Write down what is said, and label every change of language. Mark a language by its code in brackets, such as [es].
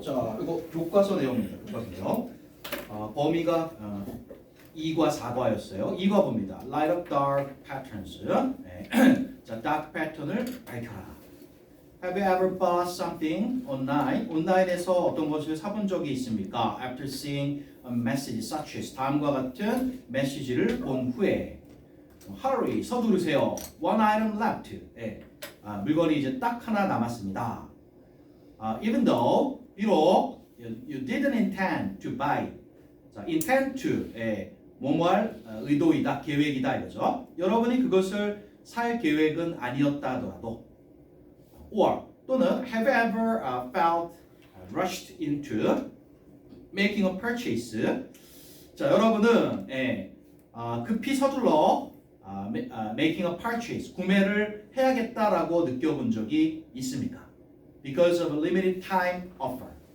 [ko] 자, 이거 교과서 내용입니다. 교과서 내용. 범위가 2과 4과였어요. 2과 봅니다. [en] Light up dark patterns. [ko] 네. 자, dark pattern을 밝혀라. [en] Have you ever bought something online? [ko] 온라인에서 어떤 것을 사본 적이 있습니까? [en] After seeing a message such as [ko] 다음과 같은 메시지를 본 후에 [en] Hurry, [ko] 서두르세요. [en] One item left. [ko] 네. 물건이 이제 딱 하나 남았습니다. [en] Even though, [ko] 비록 [en] you didn't intend to buy. [ko] 자, intend to, 뭐뭐할 의도이다, 계획이다 이거죠. 여러분이 그것을 살 계획은 아니었다 하더라도, [en] or [ko] 또는 [en] have you ever felt rushed into making a purchase. [ko] 자, 여러분은 급히 서둘러 [en] making a purchase, [ko] 구매를 해야겠다라고 느껴본 적이 있습니까? [en] Because of a limited time offer.